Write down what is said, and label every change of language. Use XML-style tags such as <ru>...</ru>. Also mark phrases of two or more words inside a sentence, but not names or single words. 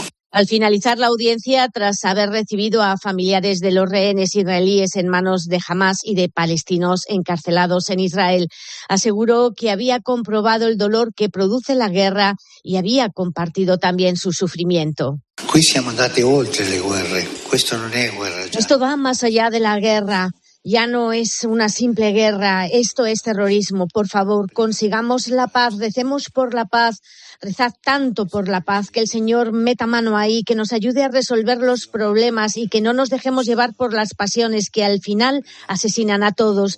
<es>Al finalizar la audiencia, tras haber recibido a familiares de los rehenes israelíes en manos de Hamas y de palestinos encarcelados en Israel, aseguró que había comprobado el dolor que produce la guerra y había compartido también su sufrimiento.</es> <it>Qui siamo andati oltre le guerre. Questo non è guerra.</it> <es>Esto va más allá de la guerra. Ya no es una simple guerra, esto es terrorismo. Por favor, consigamos la paz, recemos por la paz, rezad tanto por la paz, que el Señor meta mano ahí, que nos ayude a resolver los problemas y que no nos dejemos llevar por las pasiones que al final asesinan a todos.</es>